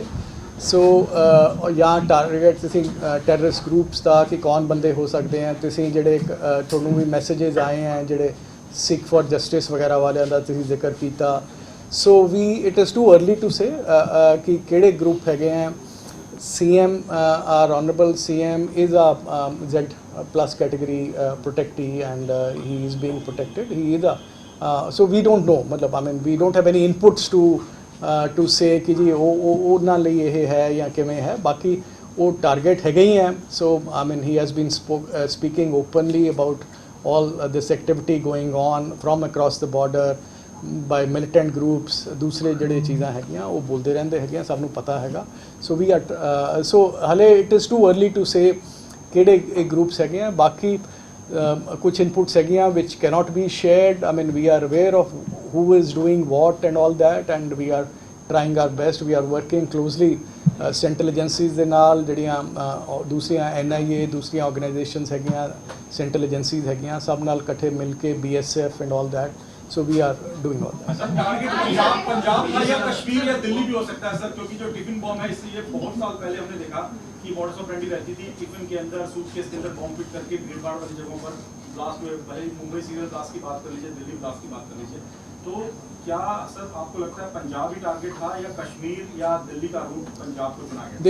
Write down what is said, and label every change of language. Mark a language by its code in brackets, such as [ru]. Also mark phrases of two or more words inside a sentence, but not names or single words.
[pa] ਸੋ ਜਾਂ ਟਾਰਗੇਟ ਤੁਸੀਂ [en] terrorist groups [pa] ਦਾ ਕਿ ਕੌਣ ਬੰਦੇ ਹੋ ਸਕਦੇ ਆ। ਤੁਸੀਂ ਜਿਹੜੇ ਤੁਹਾਨੂੰ ਵੀ ਮੈਸੇजेस ਆਏ ਹੈ ਜਿਹੜੇ ਸਿੱਖ ਫॉर ਜਸਟਿਸ ਵਗੈਰਾ ਵਾਲਿਆਂ ਦਾ ਤੁਸੀਂ ਜ਼ਿਕਰ ਕੀਤਾ। [en] so we it is too early to say [pa] ਕਿ ਕਿਹੜੇ ਗਰੁੱਪ ਹੈਗੇ ਆ। [en] CM our honorable CM is a Z+ category protectee and he is being protected. He is a so we don't know, matlab I mean we don't have any inputs to say [pa] कि जी ਉਹਨਾਂ ਲਈ ਇਹ ਹੈ ਜਾਂ ਕਿਵੇਂ ਹੈ। ਬਾਕੀ ਉਹ ਟਾਰਗੇਟ ਹੈਗੇ ਹੀ ਹੈ। [en] So I mean he has been speaking openly about all this activity going on from across the border by militant groups। [pa] दूसरे ਜਿਹੜੇ ਚੀਜ਼ਾਂ ਹੈਗੀਆਂ ਉਹ ਬੋਲਦੇ ਰਹਿੰਦੇ ਹੈਗੇ, ਸਭ ਨੂੰ ਪਤਾ ਹੈਗਾ। [en] so we are so ਹਲੇ it is too early to say [pa] ਕਿਹੜੇ ਗਰੁੱਪਸ ਹੈਗੇ ਆ। ਬਾਕੀ ਕੁਝ ਇਨਪੁਟਸ ਹੈਗੀਆਂ [en] which cannot be shared। I mean we are aware of who is doing what and all that and we are trying our best। We are working closely central agencies [pa] ਦੇ ਨਾਲ ਜਿਹੜੀਆਂ ਦੂਸਰੀਆਂ NIA ਦੂਸਰੀਆਂ ਆਰਗੇਨਾਈਜੇਸ਼ਨਸ ਹੈਗੀਆਂ, [en] central agencies [pa] ਹੈਗੀਆਂ, ਸਭ ਨਾਲ ਇਕੱਠੇ ਮਿਲ ਕੇ BSF [en] and all that. So we are doing all that। [hi] सर टारगेट पंजाब था या कश्मीर या दिल्ली भी हो सकता है सर, क्योंकि जो [en] tiffin bomb [hi] है इससे ये बहुत साल पहले हमने देखा कि [en] modus operandi [hi] रहती थी टिफिन के अंदर सूटकेस के अंदर बॉम्ब फिट करके भीड़ भाड़ वाली जगहों पर ब्लास्ट हुए। भले ही मुंबई [en] serial blast [hi] की बात कर लीजिए, दिल्ली ब्लास्ट की बात कर लीजिए, तो क्या सर आपको लगता है पंजाब ही टारगेट था या कश्मीर या दिल्ली का रूट पंजाब को चुना गया?